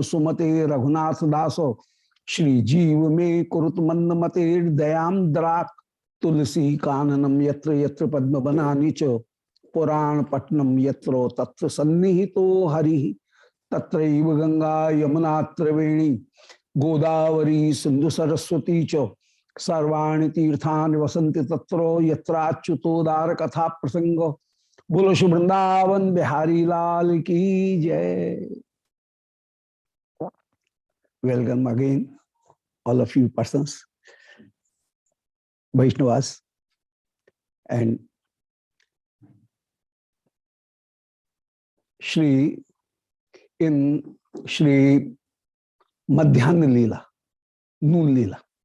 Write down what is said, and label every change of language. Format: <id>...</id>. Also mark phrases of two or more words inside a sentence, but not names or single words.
<sa>सुमते रघुनाथ दासो श्री जीव में कुरुत मंद मते दयाम द्राक तुलसी काननम यत्र यत्र पद्म बनानि च पुराण पट्टनम यत्र तत्र सन्निहितो हरि तत्रैव गंगा यमुना त्रिवेणी गोदावरी सिंधु सरस्वती च सर्वाणि तीर्थानि वसन्ति तत्र यत्राच्युतोदार कथा प्रसंग।</sa> <hi>बोलो श्री वृंदावन बिहारी लाल की जय।</hi> <en>Welcome again, all of you persons, Vaishnavas, and Shri in Shri Madhyana Leela, Noon Leela.</en>